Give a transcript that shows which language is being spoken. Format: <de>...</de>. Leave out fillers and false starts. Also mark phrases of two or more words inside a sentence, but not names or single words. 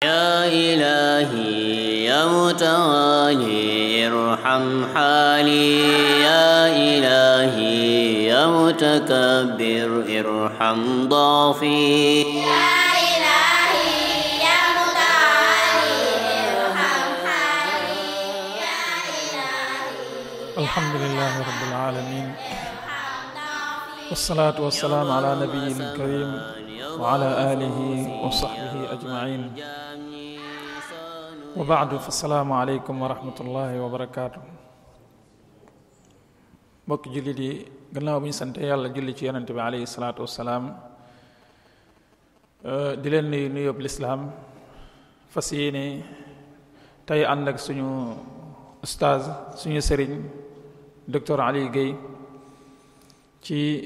<ar>يا إلهي يا متعالي ارحم حالي يا إلهي يا متكبر ارحم ضعفي يا إلهي يا متعالي ارحم حالي يا إلهي. الحمد لله رب العالمين والصلاة والسلام على نبينا الكريم وعلى آله وصحبه أجمعين وبعد فالسلام عليكم ورحمة الله وبركاته.</ar> <wo>mbokk jullit yi gannaaw bi ñu sant yàlla julli ci yonent bi</wo> <ar>عليه الصلاة والسلام</ar> <wo>di leen nuyu nuyób lislaam fas yéene tey ànd ak suñu ustaaz suñu sëriñ docteur Ali Guèye ci</wo>